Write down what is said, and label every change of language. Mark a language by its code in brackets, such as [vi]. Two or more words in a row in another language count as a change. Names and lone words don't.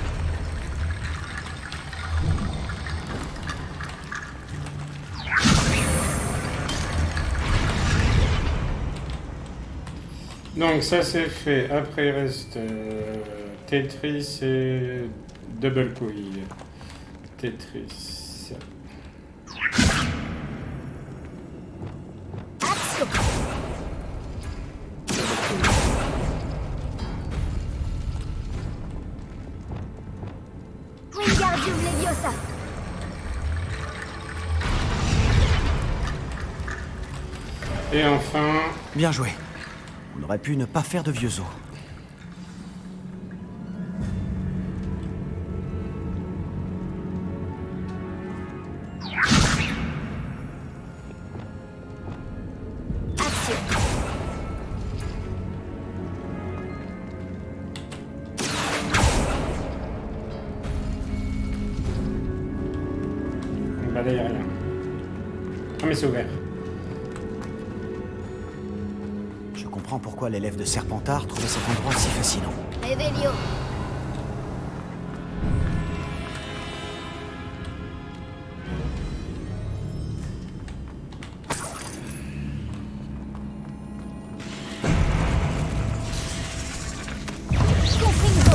[fr] Donc ça c'est fait. Après il reste Tetris et Double Couille. Tetris. Accio. Wingardium Leviosa. Et enfin... Bien joué. On aurait pu ne pas faire de vieux os. Accio. Bah là y a rien. Ah mais c'est ouvert. Je comprends pourquoi l'élève de Serpentard trouvait cet endroit si fascinant. Revelio. Confringo.